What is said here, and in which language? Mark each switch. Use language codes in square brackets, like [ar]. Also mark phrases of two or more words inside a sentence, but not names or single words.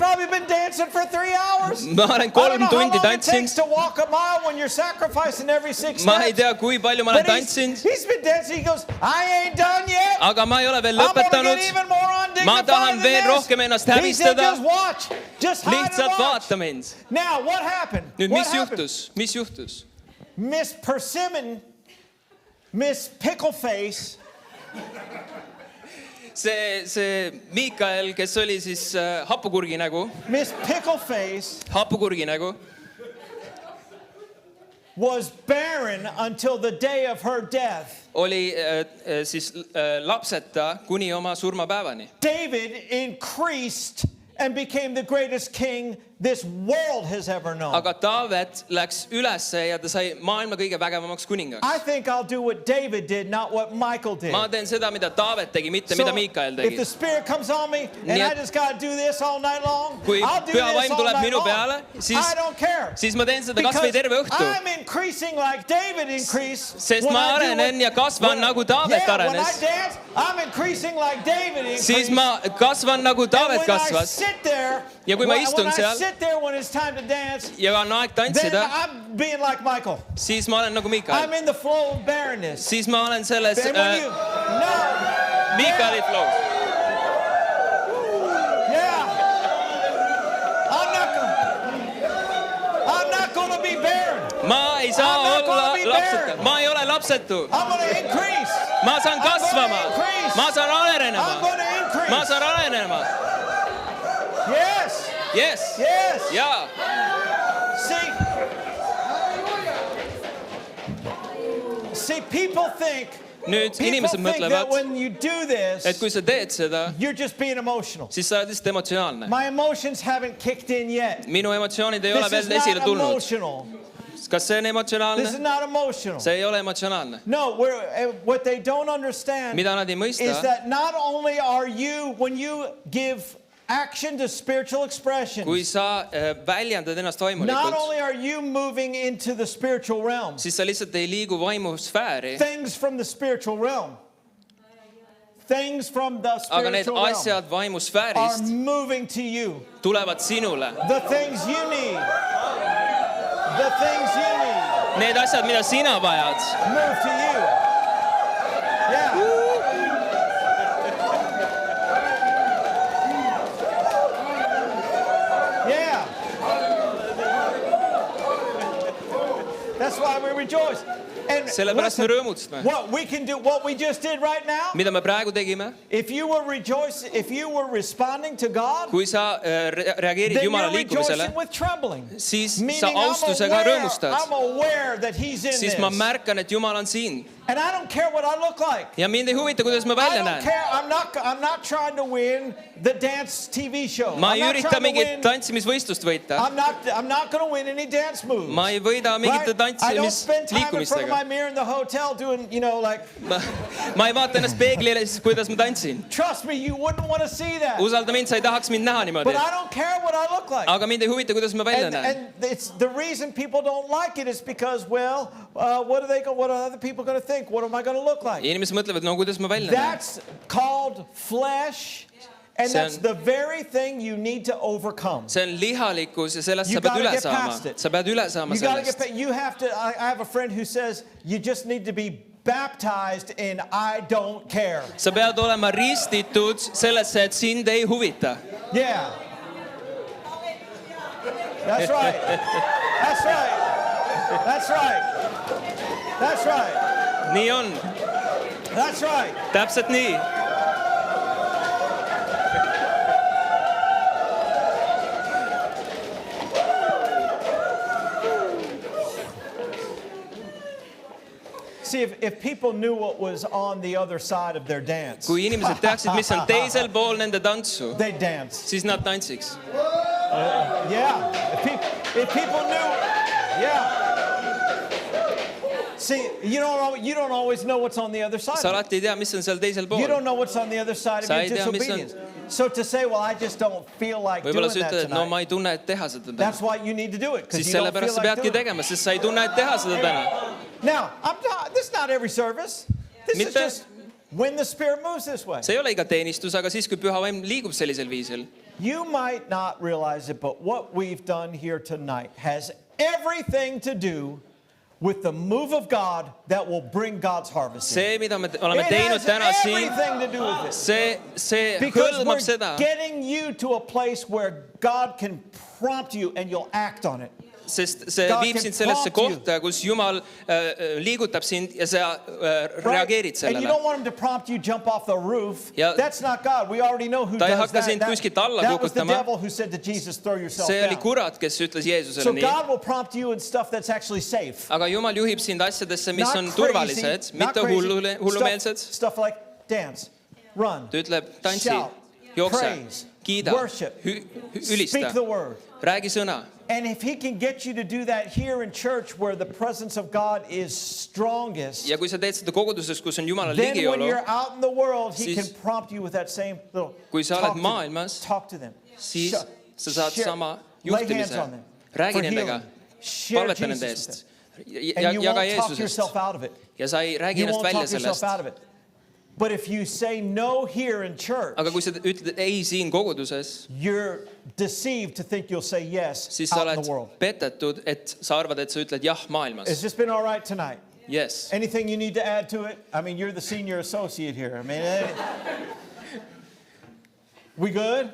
[en] probably been dancing for 3 hours. [et] Ma olen [en] I don't 3 know how [et] tundi [en] long it takes [et] tantsinud. [en] to walk a mile when you're sacrificing every 6 [et] Ma ei [en] steps. [et] tea, kui palju ma olen [en] But he's [et] tantsinud, [en] been dancing. He goes, I ain't done yet. [et] aga ma ei ole veel [en] I'm gonna [et] lõpetanud. [en] get even more undignified [et] Ma tahan [en] than [et] veel [en] this. [et] rohkem ennast [en] He said, [et] häbistada. [en] just watch. Just hide and [et] Lihtsalt [en] watch. [et] vaata mind. [en] Now, what happened? [et] Nüüd, [en] What [et] mis [en] happened? [et] juhtus? Mis juhtus? [en] Miss Persimmon, Miss Pickleface, [et] See Miikael, kes oli siis hapukurgi nägu, [en] Miss Pickleface was barren until the day of her death. [et] oli siis lapseta kuni oma surmapäevani. [en] David increased and became the greatest king this world has ever known. [et] Aga Taavet läks ülesse ja ta sai maailma kõige vägevamaks kuningaks. [en] I think I'll do what David did, not what Michael did. [et] Ma teen seda, mida Taavet tegi, mitte mida Miikael [en] if the [et] tegi. [en] Spirit comes on me and [et] Nii [en] I [et] et- [en] just got to do this all night long, [et] Kui [en] I'll do [et] püha [en] this [et] vaim [en] all [et] tuleb [en] night [et] minu [en] long. [et] peale, [en] I don't care. [et] siis ma teen seda kas või [en] Because [et] terve õhtu. [en] I'm increasing like David increased. [et] Sest [en] when [et] ma [en] I do [et] arenen ja kasvan nagu Taavet [en] When I [et] arenes. [en] dance, I'm increasing like David increased. [et] Siis ma kasvan nagu [en] And [et] Taavet [en] when I [et] kasvas. [en] sit there, [et] Ja kui ma [en] when [et] istun [en] I [et] seal- [en] sit there when it's time to dance, [et] Ja on aeg [en] then [et] tantsida, [en] I'm being like Michael. [et] siis ma olen nagu [en] I'm [et] Miikael. [en] in the flow of barrenness. [et] Siis ma olen selles [en] And when you, no, [et] Miikaeli flows. [en] yeah, I'm not gonna be barren. [et] Ma ei saa [en] I'm not [et] olla [en] gonna be [et] lapseta. [en] barren. [et] Ma ei ole lapsetu. [en] I'm gonna increase. [et] Ma saan [en] I'm gonna [et] kasvama. [en] increase. [et] Ma saan [en] I'm [et] arenema. [en] gonna increase. [et] Ma saan arenema. [en] Yes, Yes. yes. [et] Jaa. [en] See, people think [et] Nüüd inimesed [en] that [et] mõtlevad, [en] when you do this, [et] et kui sa teed seda, [en] you're just being emotional. [et] siis sa oled lihtsalt emotsionaalne. [en] My emotions haven't kicked in yet. [et] Minu emotsioonid ei ole [en] This is [et] veel esile [en] not [et] tulnud. [en] emotional. [et] Kas see on [en] This is [et] emotsionaalne? [en] not emotional. [et] See ei ole emotsionaalne. [en] No, what they don't understand [et] Mida nad ei [en] is [et] mõista, [en] that not only are you, when you give action to spiritual expression, [et] kui sa väljendad ennast [en] not [et] vaimulikult, [en] only are you moving into the spiritual realm, [et] siis sa lihtsalt ei liigu vaimusfääri, [en] things from the spiritual realm, things from the [et] aga need [en] spiritual realm [et] asjad [en] are [et] vaimusfäärist [en] moving to you. [et] tulevad sinule. [en] The things you need, the things you need [et] Need asjad, mida sina vajad, [en] move to you. Yeah. Yeah. That's why we rejoice. And [et] sellepärast me [en] listen, [et] rõõmustame. [en] what we can do, what we just did right now, [et] Mida me praegu tegime, [en] if you were responding to God, [et] kui sa reageerid [en] then [et] Jumala [en] you're [et] liikumisele, [en] rejoicing with trembling. [et] siis sa [en] Meaning [et] austusega rõõmustad. [en] I'm aware that He's in [et] Siis ma [en] this. [et] märkan, et Jumal on siin. [en] And I don't care what I look like. [et] ja mind ei huvita, kuidas ma [en] I [et] välja [en] don't [et] näen. [en] care. I'm not trying to win the dance TV show. [et] ma [en] I'm [et] ei [en] not [et] ürita [en] trying to [et] mingit [en] win. [et] tantsimisvõistlust võita. [en] I'm not going to win any dance moves. [et] ma ei võida mingite [en] Right? I don't spend time in front of [et] tantsimisliikumistega. [en] my mirror in the hotel doing, like, [et] ma ei vaata ennast peeglile, siis kuidas ma tantsin. [en] trust me, you wouldn't want to see that. [et] usalda mind, sa ei tahaks mind näha niimoodi. [en] But I don't care what I look like. [et] aga mind ei huvita, kuidas ma välja näen. [en] And it's the reason people don't like it is because, well, what are other people going to think? What am I going to look like? [et] inimesed mõtlevad, no kuidas ma välja näen. [en] That's called flesh. And that's the very thing you need to overcome. [et] see on lihalikkus ja sellest [en] You [et] sa pead [en] gotta [et] üle [en] get [et] saama. [en] past it. [et] sa pead üle saama [en] You gotta [et] sellest. [en] you have to. I have a friend who says you just need to be baptized in I don't care. [et] sa pead olema ristitud sellesse, et sind ei huvita. [en] Yeah. That's right. That's right. That's right. That's right. [et] nii on, [en] That's right. [et] täpselt nii. [en] See, if people knew what was on the other side of their dance, [et] kui inimesed teaksid, mis on teisel pool nende tantsu, [en] they'd dance. [et] siis nad tantsiks. [en] Yeah. If people knew, yeah. See, you don't always know what's on the other side. [et] sa alati ei tea, mis on seal teisel [en] You [et] pool. [en] don't know what's on the other side of [et] Sa [en] your [et] ei tea, mis on- [en] disobedience. So to say, well, I just don't feel like doing [et] võib-olla sa [en] that [et] ütled, et no [en] tonight. [et] ma ei tunne, et teha seda täna. [en] That's why you need to do it, because [et] siis [en] you don't feel [et] sellepärast sa [en] like [et] peadki [en] doing it. [et] tegema, sest sa ei tunne, et teha seda täna. [en] Now, this is not every service. This is [et] Mitte- [en] just when the Spirit moves this way. [et] see ei ole iga teenistus, aga siis, kui püha vaim liigub sellisel viisil. [en] You might not realize it, but what we've done here tonight has everything to do with the move of God that will bring God's harvest. in. [et] see, mida me oleme [en] It [et] teinud [en] has [et] täna siin, [en] everything to do with it. [et] see [en] Because [et] hõlmab [en] we're [et] seda, [en] getting you to a place where God can prompt you and you'll act on it. [et] sest see [en] God [et] viib [en] can [et] sind sellesse [en] prompt [et] kohta, kus Jumal liigutab sind ja sa reageerid [en] And you [et] sellele. [en] don't want him to prompt you jump off the roof. [et] Ja- [en] That's not God. We already know who [et] Ta ei [en] does [et] hakka [en] that. [et] sind kuskilt alla [en] That was the [et] kukutama. [en] devil who said to Jesus, throw yourself [et] see oli [en] down. [et] kurat, kes ütles Jeesusele [en] So [et] nii. [en] God will prompt you in stuff that's actually safe. [et] aga Jumal juhib sind asjadesse, mis [en] Not [et] on [en] crazy, [et] turvalised, [en] not [et] mitte [en] crazy. [et] hullumeelsed. [en] Stuff like dance, run, [et] ta ütleb, tantsi, [en] shout, [et] jookse, [en] praise, [et] kiida, [en] worship, [et] ülista, [en] speak the word. [et] räägi sõna. [en] And if he can get you to do that here in church where the presence of God is strongest, [et] ja kui sa teed seda koguduses, kus on Jumala [en] then when [et] ligiolu, [en] you're out in the world, he [et] Siis- [en] can prompt you with that same little [et] Kui sa [en] talk [et] oled [en] to- [et] maailmas, [en] talk to them. [et] siis [en] Shut- [et] sa saad [en] share- [et] sama [en] lay hands [et] juhtimise. [en] on them [et] räägi [en] for [et] nendega, [en] healing. Share [et] palveta [en] Jesus [et] nende [en] with [et] eest [en] them. And you [et] jaga [en] won't talk [et] Jeesusest [en] yourself out of it. [et] ja sa ei räägi [en] You [et] ennast [en] won't [et] välja [en] talk yourself [et] sellest. [en] out of it. But if you say no here in church, [et] aga kui sa ütled ei siin koguduses, [en] you're deceived to think you'll say yes [et] siis sa [en] out in [et] oled [en] the world. [et] petetud, et sa arvad, et sa ütled jah [en] Has [et] maailmas. [en] this been all right tonight? Yes. Anything you need to add to it? I mean, you're the senior associate here. I mean, we good?